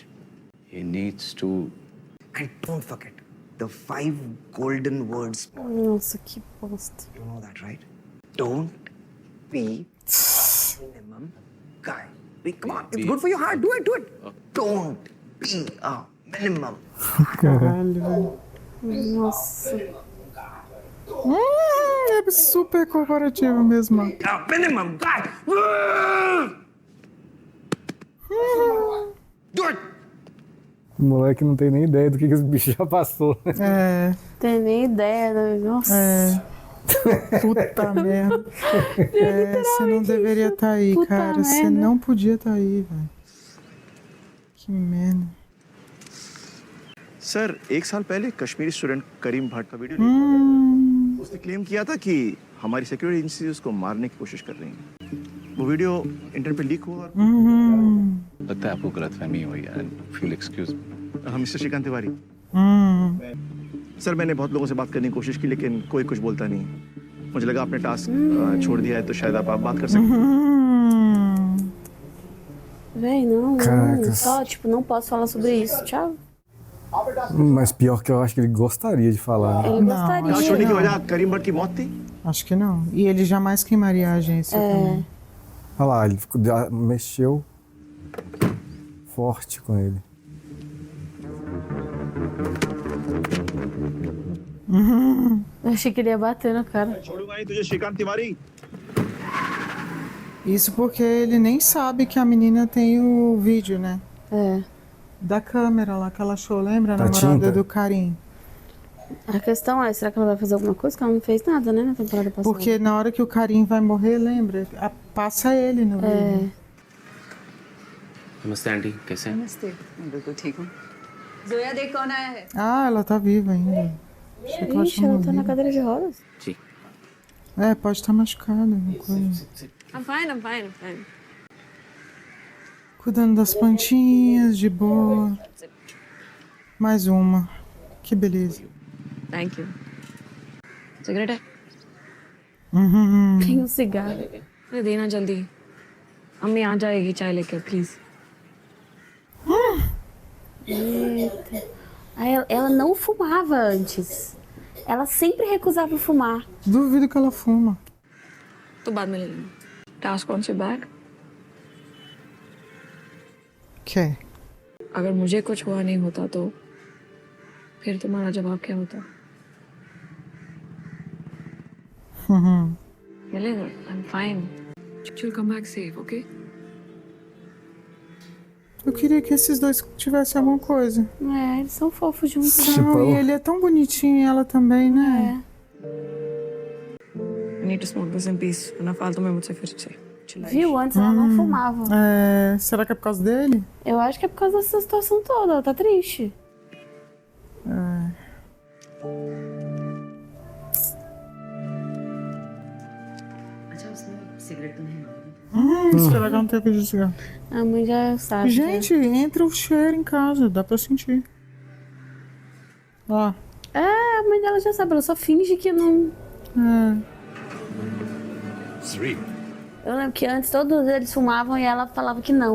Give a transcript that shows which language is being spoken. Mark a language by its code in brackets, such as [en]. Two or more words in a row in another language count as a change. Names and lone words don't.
[en] He needs to. And don't forget the 5 golden words. [pt] Nossa, que bosta. [en] You know that, right? Don't be minimum guy. Come on, it's good for your heart. Do it, do it. Don't be a minimum. [pt] Caralho, velho. Nossa. É super corporativo mesmo. [en] A minimum guy. Do it. [pt] O moleque não tem nem ideia do que esse bicho já passou. É. Tem nem ideia, né? Nossa. Puta merda. Você não deveria estar aí, Puta cara. Você merda. não podia estar aí, velho. Que merda. [hi] सर 1 साल पहले कश्मीरी स्टूडेंट करीम भट्ट का वीडियो लीक हुआ था. उसने क्लेम किया था कि हमारी सिक्योरिटी एजेंसी उसको मारने की कोशिश कर रही हैं. वो वीडियो इंटरनेट पे लीक हुआ और लगता है आपको गलतफहमी हुई है. [en] Feel excuse me. [hi] हम मिस्टर श्रीकांत तिवारी. सर मैंने बहुत लोगों से बात करने की कोशिश की लेकिन कोई कुछ बोलता नहीं. मुझे लगा आपने टास्क छोड़ दिया है तो शायद आप बात कर सकते हैं. [pt] Véi, não. Caracas. Só, tipo, não posso falar sobre isso. Tchau. Mas pior que eu acho que ele gostaria de falar. Né? Ele gostaria. [hi] टास्क छोड़ने की वजह करीम भट्ट की मौत थी. [pt] Acho que não. E ele jamais queimaria a agência também. Olha lá, ele mexeu forte com ele. Eu achei que ele ia bater no cara. [hi] छोड़ूंगा नहीं तुझे श्रीकांत तिवारी. [pt] Isso porque ele nem sabe que a menina tem o vídeo, né? Da câmera lá que ela achou, lembra? A Da namorada tinta. do Karim. A questão é, será que ela vai fazer alguma coisa? Que ela não fez nada, né, na temporada passada. Porque na hora que o Karim vai morrer, lembra? Passa ele no vídeo. [hi] नमस्ते आंटी कैसे हैं? नमस्ते बिल्कुल ठीक हूँ. जोया देख कौन आया है. [pt] Ah, ela tá viva ainda. Achei que ela Ixi, tinha ela tá na morrido. cadeira de rodas. [hi] जी. [pt] É, pode estar machucada, alguma coisa. [en] I'm fine. [pt] Cuidando das plantinhas, de boa. Mais uma. Que beleza. [en] Thank you. [hi] सिगरेट है? [pt] Tem um cigarro. [hi] अरे देना जल्दी. अम्मी आ जाएगी चाय लेकर प्लीज. [pt] Eita. Aí ela não fumava antes. Ela sempre recusava fumar. Duvido que ela fuma. [hi] तो बाद में ले लेना. टास्क कौन सी बैग? [pt] Quer? [hi] अगर मुझे कुछ हुआ नहीं होता तो फिर तुम्हारा जवाब क्या होता? मिलेगा. [en] I'm fine. She'll come back safe, okay? [pt] Eu queria que esses dois tivessem alguma coisa. É, eles são fofos juntos. Não, e ele é tão bonitinho e ela também, né? [en] I need to smoke this in peace. [hi] वरना फालतू में मुझसे फिर से चिल्लाएगी. [pt] Viu? Antes ela não fumava. É, será que é por causa dele? Eu acho que é por causa dessa situação toda. Ela tá triste. [hi] अच्छा उसने सिगरेट तो नहीं मांगी. [pt] Esperar que eu não tenho que desligar. A mãe já sabe. Gente, entra o cheiro em casa, dá pra sentir. Ó. É, a mãe dela já sabe, ela só finge que não. Eu lembro que antes todos eles fumavam e ela falava que não.